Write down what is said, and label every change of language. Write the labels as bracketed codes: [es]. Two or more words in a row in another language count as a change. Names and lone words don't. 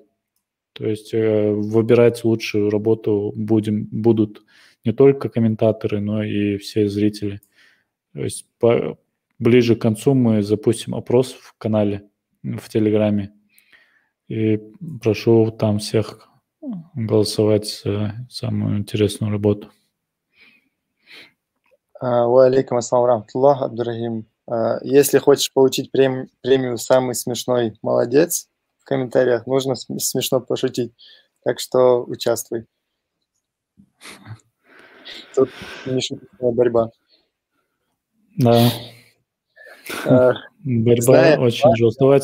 [ru] То есть выбирать лучшую работу будут не только комментаторы, но и все зрители. То есть ближе к концу мы запустим опрос в канале, в Телеграме. И прошу там всех голосовать за самую интересную работу. [ar] عليكم السلام رحمة الله, Абдурахим. [ru] Если хочешь получить премию «Самый смешной молодец», в комментариях нужно смешно пошутить. Так что участвуй. Тут нешуточная борьба. Да. Борьба очень жесткая.